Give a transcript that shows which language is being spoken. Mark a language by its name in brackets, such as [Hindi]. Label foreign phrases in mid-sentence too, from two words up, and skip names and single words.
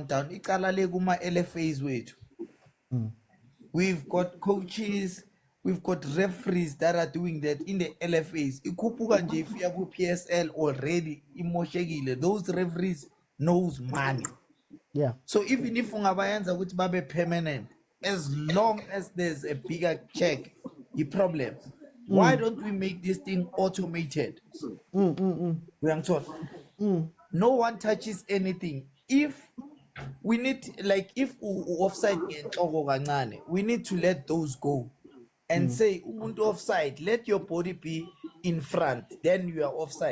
[English] We've got coaches, we've got referees that are doing that in the LFAs. If you have PSL already, those referees knows money. Yeah. So even if [Zulu] ungabayenza ukuthi babe [English] permanent, as long as there's a bigger check, the problem. Why don't we make this thing automated? No one touches anything. If we need, if offside, we need to let those go and say, umuntu offside, let your body be in front, then you are offside.